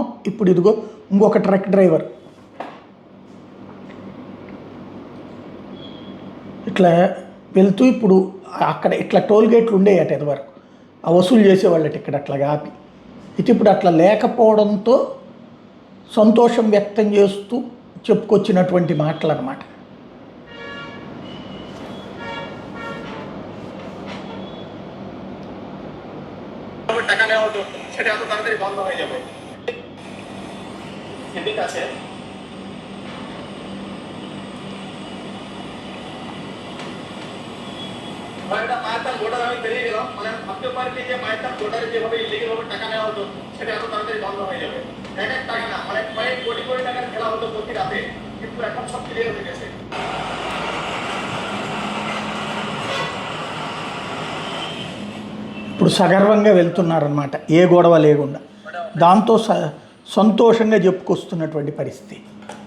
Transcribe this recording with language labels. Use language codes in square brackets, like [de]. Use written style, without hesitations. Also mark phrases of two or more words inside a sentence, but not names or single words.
[te] ఇప్పుడు ఇదిగో ఇంకొక ట్రక్ డ్రైవర్ ఇట్లా వెళ్తూ ఇప్పుడు అక్కడ ఇట్లా టోల్ గేట్లు ఉండేయట ఇదివరకు ఆ వసూలు చేసేవాళ్ళట ఇక్కడ అట్లాగా ఆపి. ఇది ఇప్పుడు అట్లా లేకపోవడంతో సంతోషం వ్యక్తం చేస్తూ చెప్పుకొచ్చినటువంటి మాటలు అన్నమాట. [bn] টাকা নেওয়া হতো সেটা এত তাড়াতাড়ি বন্ধ হয়ে যাবে। ঠিক আছে, এটা মায়ের তার ভোটার আমি পেরিয়ে গেলাম, মানে ভাবতে পারি যে মায়ের তার ভোটারে যেভাবে ইলিগেল ভাবে টাকা নেওয়া হতো সেটা এত তাড়াতাড়ি বন্ধ হয়ে যাবে। এক টাকা না, মানে কয়েক কোটি কোটি টাকার খেলা হতো প্রতি রাতে, কিন্তু এখন সব ক্লিয়ার হয়ে গেছে। [te] ఇప్పుడు సగర్వంగా వెళ్తున్నారన్నమాట, ఏ గొడవ లేకుండా. దాంతో సంతోషంగా చెప్పుకొస్తున్నటువంటి పరిస్థితి.